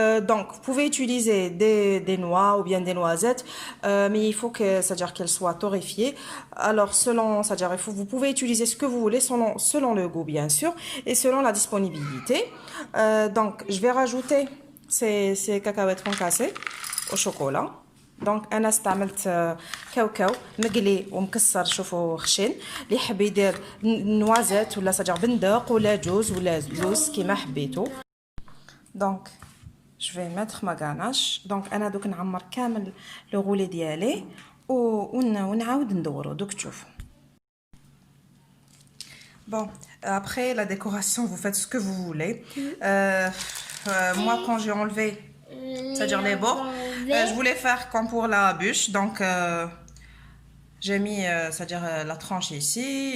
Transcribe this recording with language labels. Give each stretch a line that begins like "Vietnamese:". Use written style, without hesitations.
French: Donc vous pouvez utiliser des noix ou bien des noisettes, mais il faut c'est-à-dire qu'elles soient torréfiées. Alors c'est-à-dire vous pouvez utiliser ce que vous voulez selon le goût bien sûr et selon la disponibilité. Donc je vais rajouter ces cacahuètes concassées au chocolat.
Arabic: دونك انا استعملت كاوكاو مقلي ومكسر شوفوا خشن. اللي يحب يدير نوازات ولا سجع بندق ولا جوز ولا لوز كيما حبيتو. دونك
French: جو في ميتر ما غاناش.
Arabic: دونك انا دوك نعمر كامل لو غولي ديالي ونعاود ندورو. دوك تشوفوا.
French: Bon, après la décoration, vous faites ce que vous voulez. Moi, quand j'ai enlevé, c'est-à-dire les bords, je voulais faire comme pour la bûche. Donc, j'ai mis, c'est-à-dire la tranche ici.